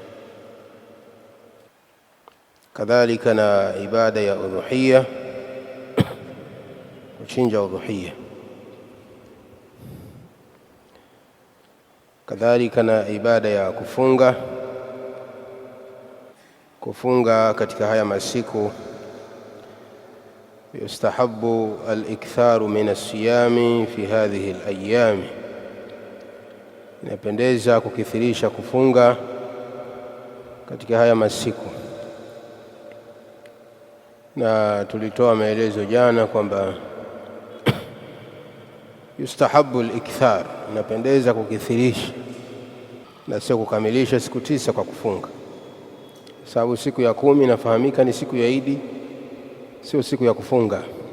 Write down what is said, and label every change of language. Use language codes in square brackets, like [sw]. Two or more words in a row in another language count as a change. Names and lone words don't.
[sw] Kadhalika na ibada ya udhuhiyya, kuchinja udhuhiyya. Kadhalika na ibada ya kufunga katika haya masiku. [ar] يستحب الإكثار من الصيام في هذه الأيام, [sw] inapendeza kukithirisha kufunga katika haya masiku. Na tulitoa maelezo jana kwamba [ar] يستحب الإكثار, [sw] inapendeza kukithirisha na sio kukamilisha siku 9 kwa kufunga, sababu siku ya 10 inafahamika ni siku ya Idi, sio siku ya kufunga.